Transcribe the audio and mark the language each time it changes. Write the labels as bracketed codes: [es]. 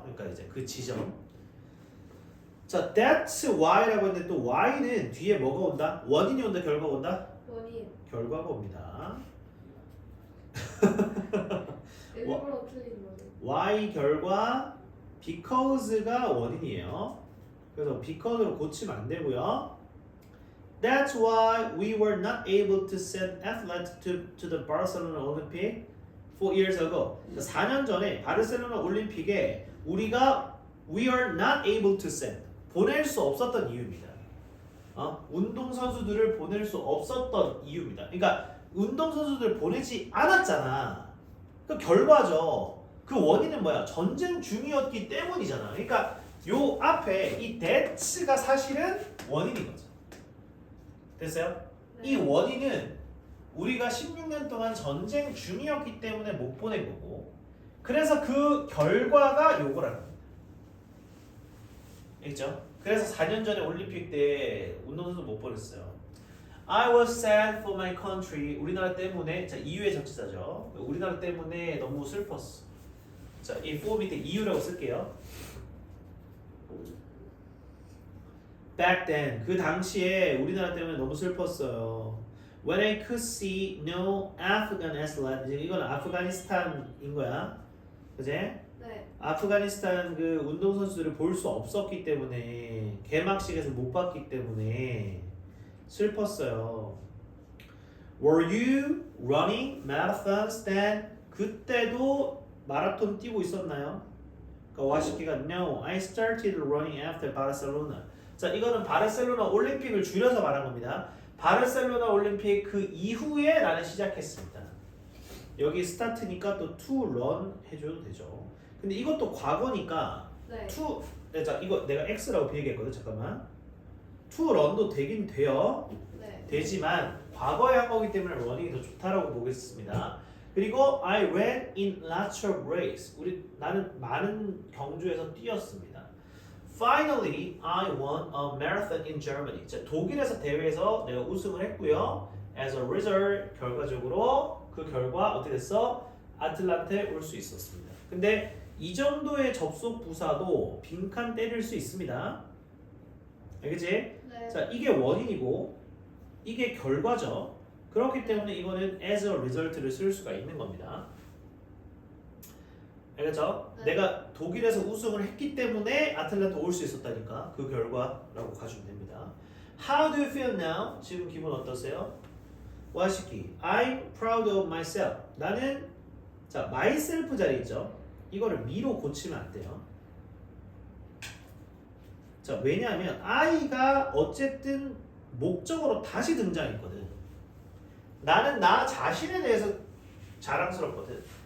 [ko] 그러니까 이제 그 지점. 자, [en] that's why [ko] 라고 했는데 또 why는 뒤에 뭐가 온다? 원인이 온다, 결과가 온다? 원인. 결과가 옵니다. 일부러 틀린 거죠. why 결과 because가 원인이에요. 그래서 because로 고치면 안 되고요. [en] That's why we were not able to send athletes to the Barcelona Olympic 4 years ago. [ko] 4년 전에 바르셀로나 올림픽에 우리가 [en] we are not able to send [ko] 보낼 수 없었던 이유입니다. 운동 선수들을 보낼 수 없었던 이유입니다. 그러니까 운동 선수들 보내지 않았잖아. 그 결과죠. 그 원인은 뭐야? 전쟁 중이었기 때문이잖아. 그러니까 요 앞에 이 that가 사실은 원인인 거죠. 됐어요? 네. 이 원인은 우리가 16년 동안 전쟁 중이었기 때문에 못 보낸 거고, 그래서 그 결과가 요거라는 겁니다. 알겠죠? 그래서 4년 전에 올림픽 때 운동선수 못 보냈어요. [en] I was sad for my country. [ko] 우리나라 때문에, 자, 이유의 적시자죠. 우리나라 때문에 너무 슬펐어. 자, 이 for 밑에 이유라고 쓸게요. [en] Back then, [ko] 그 당시에 우리나라 때문에 너무 슬펐어요. [en] When I could see no Afghan athlete, [ko] 이건 아프가니스탄인 거야, 그지? 네. 아프가니스탄 그 운동 선수들을 볼 수 없었기 때문에 개막식에서 못 봤기 때문에 슬펐어요. [en] Were you running marathons then? [ko] 그때도 마라톤 뛰고 있었나요? 그러니까 와시키가 [en] No, I started running after Barcelona. [ko] 자, 이거는 바르셀로나 올림픽을 줄여서 말한 겁니다. 바르셀로나 올림픽 그 이후에 나는 시작했습니다. 여기 스타트니까 또 to run 해줘도 되죠. 근데 이것도 과거니까 네. to, 자, 이거 내가 x라고 비교했거든. 잠깐만. to run도 되긴 돼요. 네. 되지만 과거에 한 거기 때문에 run이 더 좋다라고 보겠습니다. 그리고 [en] I ran in lots of races. [ko] 나는 많은 경주에서 뛰었습니다. [en] Finally, I won a marathon in Germany. [ko] 자, 독일에서 대회에서 내가 우승을 했고요. [en] As a result, [ko] 결과적으로 그 결과 어떻게 됐어? 아틀란타에 올 수 있었습니다. 근데 이 정도의 접속 부사도 빈칸 때릴 수 있습니다. 알겠지? 네. 자, 이게 원인이고 이게 결과죠. 그렇기 때문에 이거는 [en] as a result [ko] 를 쓸 수가 있는 겁니다. 알겠죠? 네. 내가 독일에서 우승을 했기 때문에 아틀란타 올 수 있었다니까 그 결과라고 가주면 됩니다. [en] How do you feel now? [ko] 지금 기분 어떠세요? [en] 와시키 I'm proud of myself. [ko] 나는 자 myself 자리 있죠? 이거를 me로 고치면 안 돼요. 자 왜냐하면 I가 어쨌든 목적으로 다시 등장했거든. 나는 나 자신에 대해서 자랑스럽거든.